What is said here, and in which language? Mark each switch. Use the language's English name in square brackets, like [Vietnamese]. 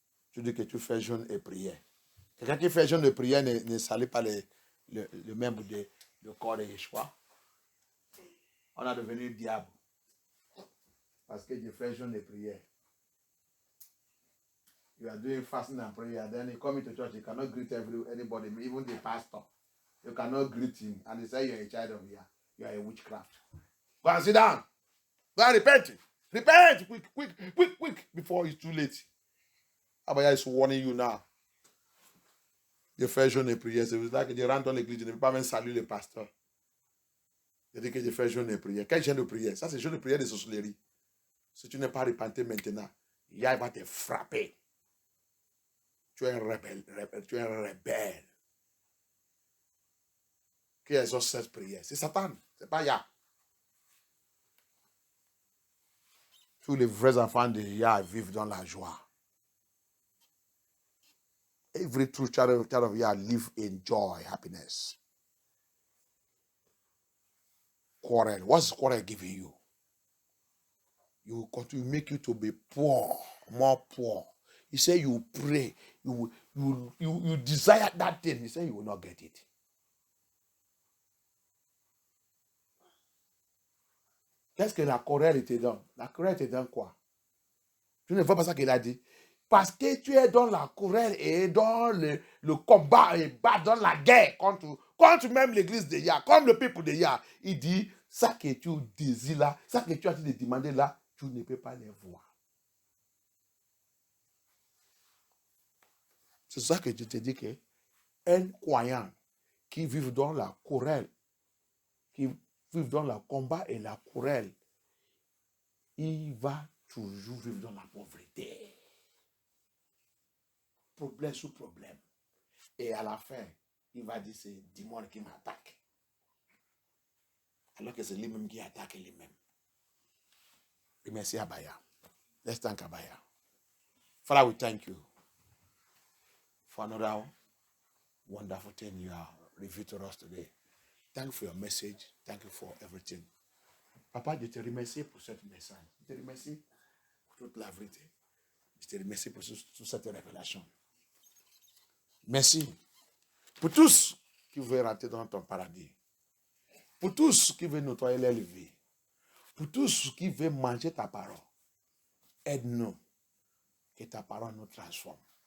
[French] Tu dis que tu fais jeûne et prière. Quelqu'un qui fait jeûne et prière ne salue pas le membre du corps de Yeshua. On a devenu diable. Parce que je fais jeûne et prière. [English] You are doing fasting and prayer. Then you come into church, you cannot greet anybody, even the pastor. You cannot greet him. And they say you are a child of Yah. You are a witchcraft. Go and sit down. Go and repent. Repent quick, before it's too late. Abaya is warning you now. [French] Je fais jeûne et prière. C'est pour ça que je rentre dans l'église, je ne peux pas même saluer le pasteur. Je dis que je fais jeûne et prière. Quel jeûne de prière? Ça, c'est jeûne de prière de sorcellerie. Si tu n'es pas repenté maintenant, Yah va te frapper. Tu es un rebelle, tu es un rebelle. Qui exauce cette prière? C'est Satan, c'est pas Yah. Tous les vrais enfants de Yah vivent dans la joie. [English] Every true child of Yah live in joy, happiness. Quarrel. What's quarrel giving you? You will continue to make you to be poor, more poor. He said you pray, you desire that thing. He said you will not get it. [French] Qu'est-ce que la querelle te donne? La querelle te donne quoi? Tu ne vois pas ça qu'il a dit? Parce que tu es dans la querelle et dans le combat et dans la guerre contre même l'église de Yah, comme le peuple de Yah. Il dit, ça que tu désires là, ça que tu as dit de demander là, tu ne peux pas les voir. C'est ça que je te dis que un croyant qui vit dans la querelle, qui vit dans le combat et la querelle, il va toujours vivre dans la pauvreté. Problème sous problème. Et à la fin, il va dire, c'est démon qui m'attaque. Alors que c'est lui-même qui attaque lui-même. Merci Abaya. [English] Let's thank Abaya. Father, we thank you for another wonderful thing you have revealed to us today. Thank you for your message. Thank you for everything. [French] Papa, je te remercie pour ce message. Je te remercie pour toute la vérité. Je te remercie pour toute cette révélation. Merci pour tous qui veulent rentrer dans ton paradis. Pour tous qui veulent nettoyer leur vie. Pour tous qui veulent manger ta parole. Aide-nous. Que ta parole nous transforme.